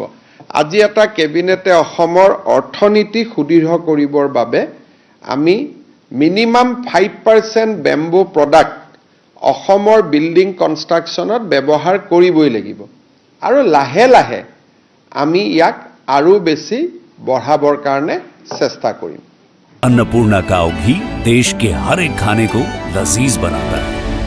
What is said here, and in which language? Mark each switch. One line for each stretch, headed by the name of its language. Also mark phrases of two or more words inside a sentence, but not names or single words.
Assamese: আজি এটা কেবিনেটে অসমৰ অৰ্থনীতি সুদৃঢ় কৰিবৰ বাবে আমি মিনিমাম 5%
English: bamboo product
Assamese: অসমৰ
English: building construction
Assamese: ব্যৱহাৰ কৰিবই লাগিব আৰু লাহে লাহে আমি ইয়াক আৰু বেছি বঢ়াবৰ কাৰণে চেষ্টা কৰিম।
Hindi: अन्नपूर्णा काव घी देश के हर एक खाने को लजीज बनाता है।